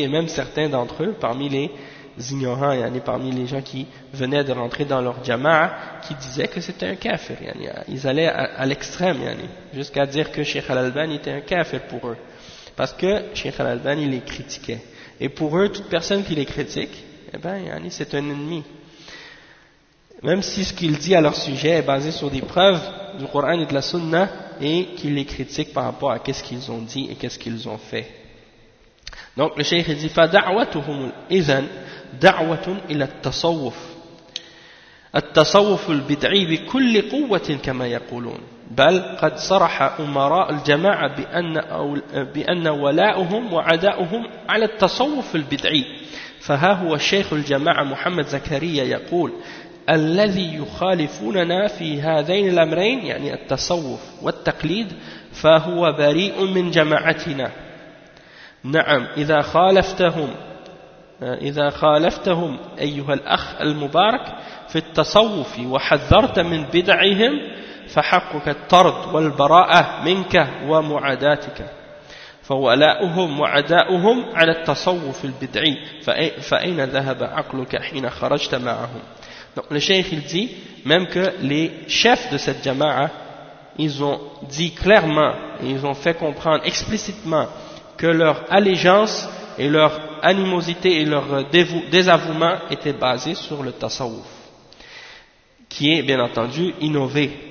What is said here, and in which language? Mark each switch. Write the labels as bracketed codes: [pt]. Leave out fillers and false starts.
[fr] Et même certains d'entre eux, parmi les ignorants, parmi les gens qui venaient de rentrer dans leur jama'a, qui disaient que c'était un kafir, ils allaient à l'extrême, jusqu'à dire que Cheikh Al-Albani était un kafir pour eux, parce que Cheikh Al-Albani les critiquait, et pour eux, toute personne qui les critique, c'est un ennemi. Même si ce qu'il dit à leur sujet est basé sur des preuves du Coran et de la Sunna, et qu'il les critique par rapport à qu'est-ce qu'ils ont dit et qu'est-ce qu'ils ont fait. Donc le Cheikh dit: [ar] فدعوتهم إذن دعوة إلى التصوف التصوف البدعي بكل قوة كما يقولون بل قد صرح أمراء الجماعة بأن ولاؤهم وعداؤهم على التصوف البدعي فها هو شيخ الجماعة محمد زكريا يقول الذي يخالفوننا في هذين الأمرين يعني التصوف والتقليد فهو بريء من جماعتنا نعم إذا خالفتهم إذا خالفتهم أيها الأخ المبارك في التصوف وحذرت من بدعهم فحقك الطرد والبراءة منك ومعاداتك فولاؤهم وعداؤهم على التصوف البدعي فأين ذهب عقلك حين خرجت معهم. [fr] Donc le cheikh il dit même que les chefs de cette jama'a, ils ont dit clairement, ils ont fait comprendre explicitement que leur allégeance et leur animosité et leur désavouement étaient basés sur le tasawuf, qui est bien entendu innové.